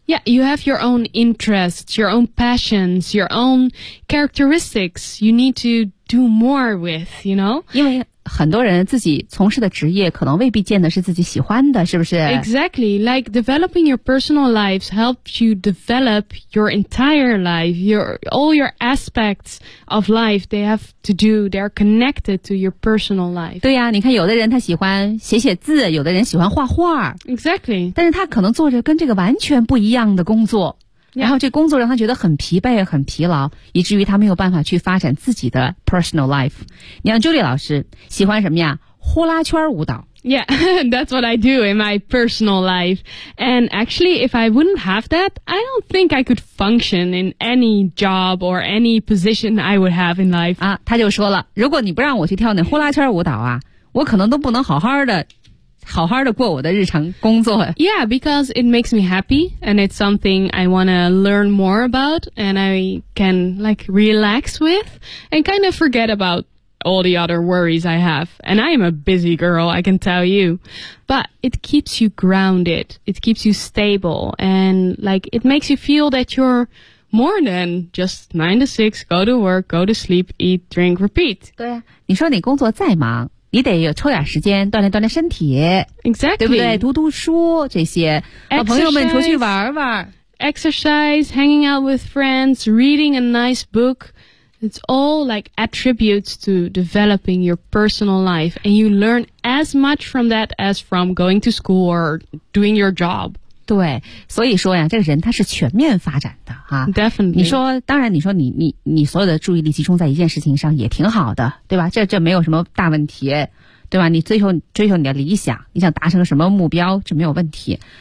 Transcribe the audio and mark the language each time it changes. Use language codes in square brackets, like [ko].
[en] Yeah, you have your own interests, your own passions, your own characteristics you need to do more with, you know? [zh] 因为很多人自己从事的职业可能未必见的是自己喜欢的，是不是？ [en] Exactly, like developing your personal life helps you develop your entire life, all your aspects of life they have to do, they are connected to your personal life. [zh] 对呀、啊，你看有的人他喜欢写写字，有的人喜欢画画。 [en] Exactly. [zh] 但是他可能做着跟这个完全不一样的工作。然后这工作让他觉得很疲惫很疲劳以至于他没有办法去发展自己的 [en] personal life [zh] 你像 Julie 老师喜欢什么呀呼啦圈舞蹈 [en] Yeah, that's what I do in my personal life And actually, if I wouldn't have that I don't think I could function in any job or any position I would have in life [zh] 啊，他就说了如果你不让我去跳那呼啦圈舞蹈啊我可能都不能好好的好好的过我的日常工作。 [en] Yeah, because it makes me happy, and it's something I want to learn more about, and I can like relax with, and kind of forget about all the other worries I have. And I am a busy girl, I can tell you. But it keeps you grounded, it keeps you stable, and like it makes you feel that you're more than just 9 to 6, go to work, go to sleep, eat, drink, repeat. [zh] 对啊，你说你工作再忙，你得有抽点时间锻炼锻炼身体。 [en] Exactly. [zh] 对不对？读读书这些。 [en] Exercise, [zh] 和朋友们出去玩玩。 [en] Exercise, hanging out with friends, reading a nice book. It's all like attributes to developing your personal life. And you learn as much from that as from going to school or doing your job. [zh] 对，所以说呀，这个人他是全面发展的哈。 Definitely. 你说，当然，你说你所有的注意力集中在一件事情上也挺好的，对吧？这没有什么大问题，对吧？你追求你的理想，你想达成什么目标，这没有问题。